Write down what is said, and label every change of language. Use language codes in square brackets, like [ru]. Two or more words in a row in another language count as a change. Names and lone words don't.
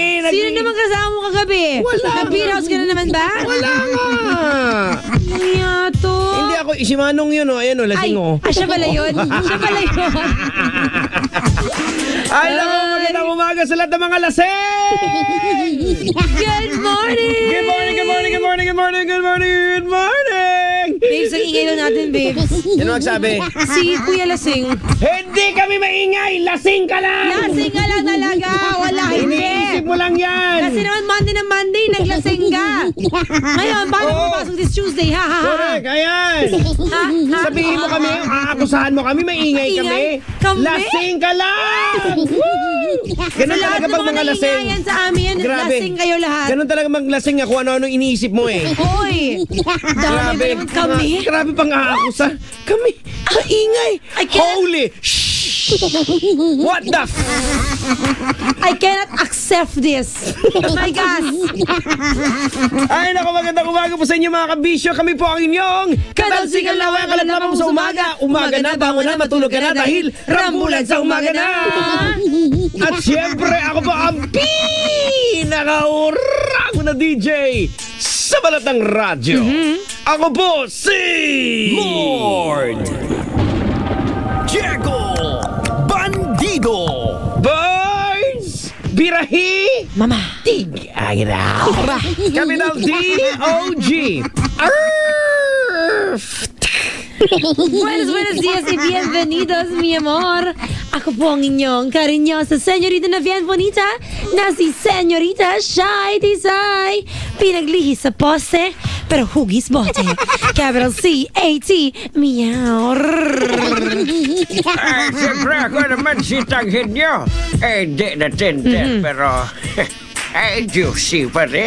[tl] Sino naman kasama mo kagabi? Wala. Nag-beer house ka na naman ba? Wala nga. Iya to. Hindi ako, si Manong yun oh. Ayan oh, Ay, lasing oh. siya pala yun. Siya pala yun. Ay, naku, magandang umaga sa lahat ng mga lasing! [en] Good morning! Good morning, good morning, good morning, good morning, good morning, good morning! [tl] Babes, ang ingay lang natin, babes. Sino magsabi? Si Kuya Lasing. Hindi kami maingay! Lasing ka lang! Lasing ka lang talaga. Wala, hindi. Iniisip mo lang yan! Kasi naman Monday na Monday, naglasing ka. Ngayon, paano Oo. papasok [en] this Tuesday? [tl] Ha, ha, ha. Correct, ayan! Ha, ha. Sabihin mo kami, aakusahan mo kami, maingay kami. Maingay? Kami? Lasing ka lang! Ganun Sa lahat talaga ng pag mga lasing. naingayan sa amin, Grabe. lasing kayo lahat. Ganun talaga maglasing ako, ano-ano iniisip mo eh. Hoy! Dami ba naman kami? Grabe pang aakusa. Kami, maingay. [en] I can't- Holy shh! What the f... I cannot accept this. Oh my God! [tl] Ay, naku, magandang umaga po sa inyo mga kabisyo. Kami po ang inyong katalsikan laway ang kalaglaban mo sa umaga. Umaga na, bangon na, matulog ka na dahil rambulan sa umaga na. At siyempre, ako po ang pinaka-urago na DJ sa balat ng radyo. Ako po si... Lord Diego Bandido. Boys! Birahi! Mama. Tig! [en] Agra! Capital D-O-G! Arf! [es] Buenos días y bienvenidos, mi amor. [tl] Ako po ang inyong karinyosa senyorita na [es] bien bonita [tl] na si Senyorita Shy Tisay. Pinaglihi sa poste, pero hugis bote. [en] Capital C-A-T, meow. [tl] Ay siyempre ako naman si Tanghid nyo. Eh di na tender pero... Ay, juicy pa rin.